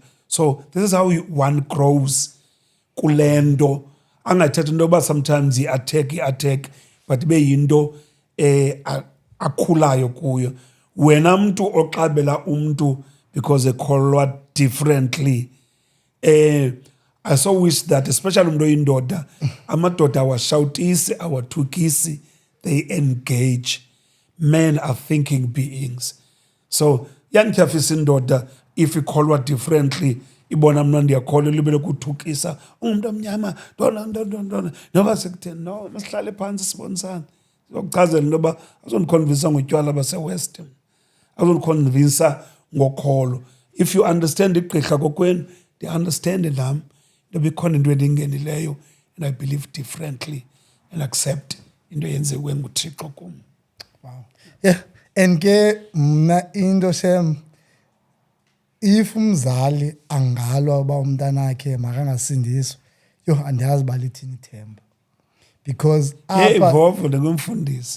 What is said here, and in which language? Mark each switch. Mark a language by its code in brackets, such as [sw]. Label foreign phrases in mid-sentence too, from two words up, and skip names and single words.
[en] So this is how one grows [xh] kule nto. Angathetha into yoba sometimes i-attack, but ibe yinto akhulayo kuyo. Wena mntu oxabela umntu because ekholwa differently, [en] I so wish that, especially [xh] umntu oyindoda, amadoda awashawutisi, awathukisi, [en] they engage. Men are thinking beings. [xh] So yandityhafisa indoda if ikholwa differently, ibona mna ndiyakholwa libele kuthukisa, ungumntu omnyama, ntona noba sekutheni, no, masihlale phantsi sibonisane. Zokuchazela into yoba azondikhonvinsa ngotywala base-West, azondikhonvinsa ngokholo. [en] If you understand [xh] igqirha kokwenu, [en] they understand [xh] nam into bikhona into endingenileyo, [en] and I believe differently and accept [xh] into yenziwe nguThixo kum. [en] Wow. [xh] Yeah, and ke mna into shem, if umzali angalwa uba umntanakhe makangasindiswa, yo andiyazi uba lithini ithemba. [en] Because [xh] apha Vovo ndingumfundisi.